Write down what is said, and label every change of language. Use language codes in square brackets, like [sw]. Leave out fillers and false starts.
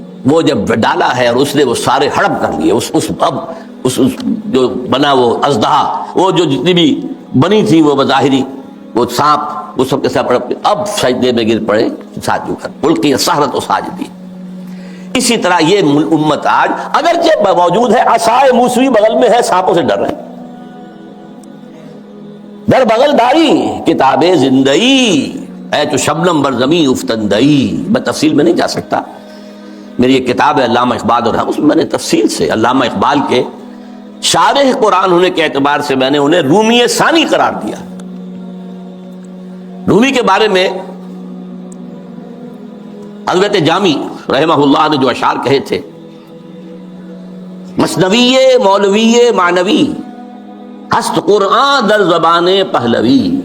[ur] وہ جب ڈالا ہے اور اس نے وہ سارے ہڑپ کر لیے. اس جو بنا وہ اژدہا، وہ جو جتنی بھی بنی تھی وہ بظاہری وہ سانپ، وہ سب کے ساتھ ہڑپ. اب سجدے میں گر پڑے ساجدوں کر، [ar] القی السحرۃ ساجدین. [ur] اسی طرح یہ امت آج اگرچہ موجود ہے، عصائے موسوی بغل میں ہے، سانپوں سے ڈر رہے ہیں. [fa] در بغل داری کتاب زندگی، اے تو شبنم بر زمین افتندئی. [ur] میں تفصیل میں نہیں جا سکتا، میری ایک کتاب ہے علامہ اقبال اور اس میں میں نے تفصیل سے علامہ اقبال کے شارح قرآن ہونے کے اعتبار سے میں نے انہیں رومی ثانی قرار دیا. رومی کے بارے میں حضرت جامی رحمہ اللہ نے جو اشعار کہے تھے، [fa] مثنوی مولوی معنوی ہست قرآن در زبان پہلوی.